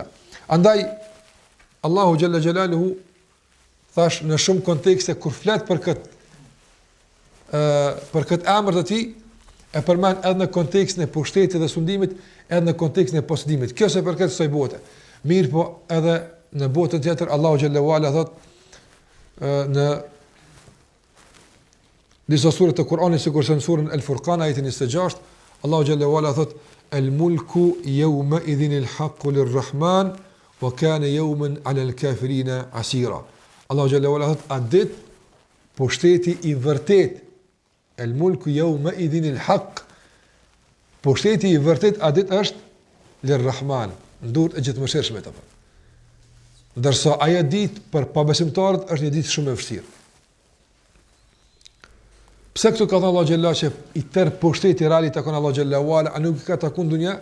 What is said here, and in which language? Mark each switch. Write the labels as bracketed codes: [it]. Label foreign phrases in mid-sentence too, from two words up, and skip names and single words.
[sq] Andaj [ar] الله جل جلاله [sq] thash në shumë kontekste kur flet për këtë për këtë emër të tij e përmend edhe në kontekstin e pushtetit dhe sundimit, edhe në kontekstin e posëdimit. Kjo se përket kësaj bote. Mirë po edhe në botën tjetër [ar] الله جل وعلا [sq] thot në disa sure të Kuranit, sikur në surën Al-Furqan ajetin 26, [ar] الله جل وعلا [sq] thot [ar] الملك يومئذ الحق للرحمن وكان يوما على الكافرين عسيرا. الله جل وعلا [sq] thot a dit pushteti i vërtet, [ar] الملك يومئذ الحق, [sq] pushteti i vërtet a dit është lir-rahman, ndurt e gjithëmshirshme apo. Ndërsa ajo ditë për pabesimtarët është një ditë shumë e vështirë. Pse këtu ka thënë [ar] الله جل [sq] që i tërë pushteti reali takon [ar] الله جل وعلا, [sq] a nuk i ka takuar në dunja?